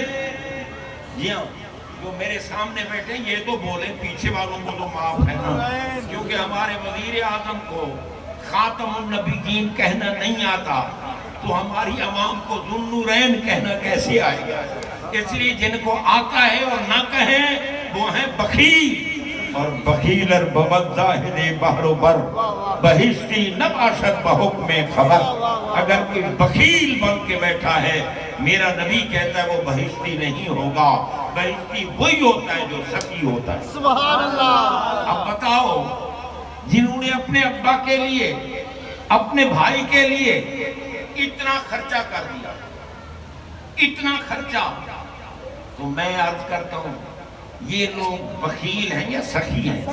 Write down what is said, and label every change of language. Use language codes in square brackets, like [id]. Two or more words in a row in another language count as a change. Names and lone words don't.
[ur] جی ہاں، جو میرے سامنے بیٹھے یہ تو بولیں، پیچھے والوں کو تو معاف ہے نا، کیونکہ ہمارے وزیر اعظم کو [ar] خاتم النبیین [ur] کہنا نہیں آتا تو ہماری عوام کو ذوالنورین کہنا کیسے آئے گا؟ اس لیے جن کو آتا ہے اور نہ کہیں وہ ہیں بخیل، اور [fa] بخیلر ببد زاہد بحر و بر بہشتی نباشت بحکم خبر۔ [ur] اگر کوئی بخیل بن کے بیٹھا ہے، میرا نبی کہتا ہے وہ بہشتی نہیں ہوگا، بہشتی وہی ہوتا ہے جو سخی ہوتا ہے۔ [ar] سبحان اللہ۔ [ur] اب بتاؤ، جنہوں نے اپنے ابا کے لیے، اپنے بھائی کے لیے اتنا خرچہ کر دیا، اتنا خرچہ، تو میں عرض کرتا ہوں یہ لوگ بخیل ہیں یا سخی ہیں؟